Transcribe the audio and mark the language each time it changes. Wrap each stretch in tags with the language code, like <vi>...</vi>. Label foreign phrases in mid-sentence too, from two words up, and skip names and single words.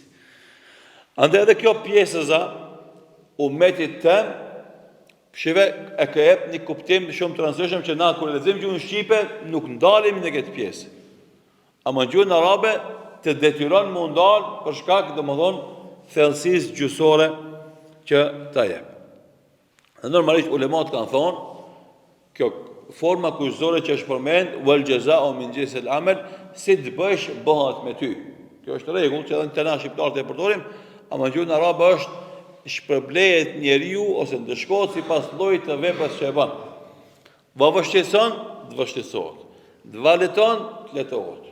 <sq>Andaj edhe kjo pjesëza umetit tëm, shive e ka jep një kuptim shumë të rëndësishëm që na kur lexojmë gjuhën shqipe nuk ndalemi në këtë pjesë. Ama në gjuhën arabe të detyron më ndal për shkak domethënë thellësisë gjysore që ta jep. Normalisht ulemat kanë thonë, kjo forma kushëzore që është përmend,</sq> <ar>والجزاء من جنس العمل,</ar> <sq>si të bësh bëhet me ty. Kjo është rregull që edhe në tana shqiptarët e përdorim, ama në gjuhën arabe është shpërblehet njeriu ose ndëshkohet sipas llojit të veprës që e bën. Va vështirëson, të vështirësohet. Të valeton, të letohet.</sq>